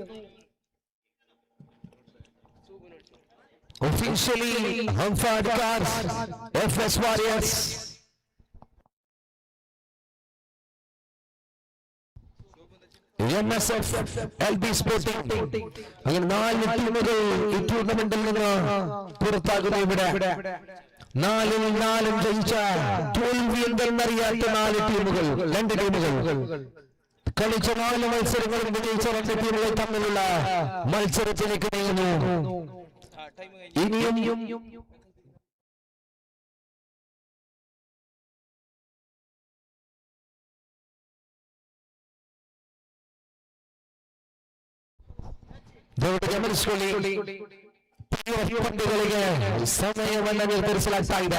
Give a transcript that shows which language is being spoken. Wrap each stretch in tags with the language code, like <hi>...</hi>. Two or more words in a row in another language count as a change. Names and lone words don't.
<ml>Officially Humford Cars FS Warriors MSF LB Sporting അങ്ങനെ 4 ടീമുകൾ ഈ ടൂർണമെന്റിൽ നിന്ന് പുറത്താകുന്നു. ഇവിടെ 4-ൽ 4 ജയിച്ച തോൽവി എന്തെന്നറിയാത്ത 2 ടീമുകൾ കളിച്ച 4 മത്സരങ്ങളും വിജയിച്ച 2 ടീമുകൾ തമ്മിലുള്ള മത്സരത്തിലേക്ക് നീങ്ങുന്നു.</ml> <kn>ഇനിയും ಪಂದ್ಯಗಳಿಗೆ ಸಮಯವನ್ನು ನಿರ್ಧರಿಸಲಾಗ್ತಾ ಇದೆ.</kn>